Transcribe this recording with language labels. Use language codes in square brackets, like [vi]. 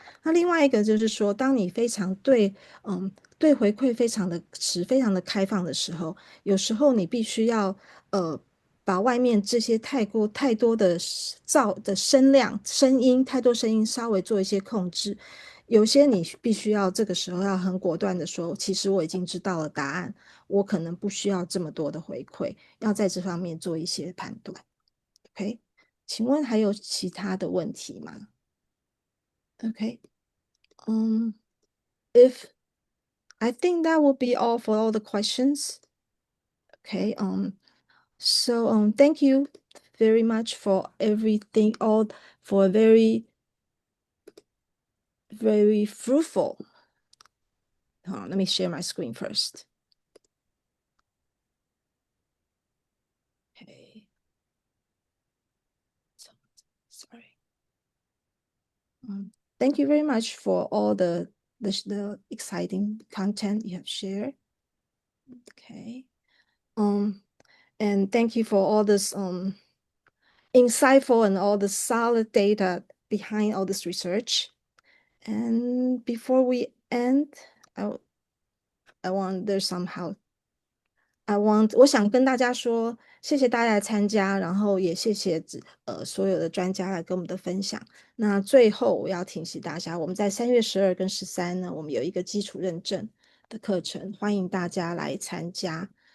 [zh] 那另外一个就是说，当你非常对回馈非常的开放的时候，有时候你必须要把外面这些太多的声音太多声音稍微做一些控制。有些你必须要这个时候要很果断的说，其实我已经知道了答案，我可能不需要这么多的回馈，要在这方面做一些判断。 [en] OK， [zh] 请问还有其他的问题吗？ [en] OK， if I think that will be all for all the questions. Okay, so thank you very much for everything, all for very fruitful. Let me share my screen first. Okay. Sorry. Thank you very much for all the exciting content you have shared. Okay. And thank you for all this insightful and all the solid data behind all this research. And before we end, [zh] 我想跟大家说，谢谢大家的参加，然后也谢谢所有的专家来跟我们的分享。那最后我要提醒大家，我们在3月12跟13呢，我们有一个基础认证的课程，欢迎大家来参加。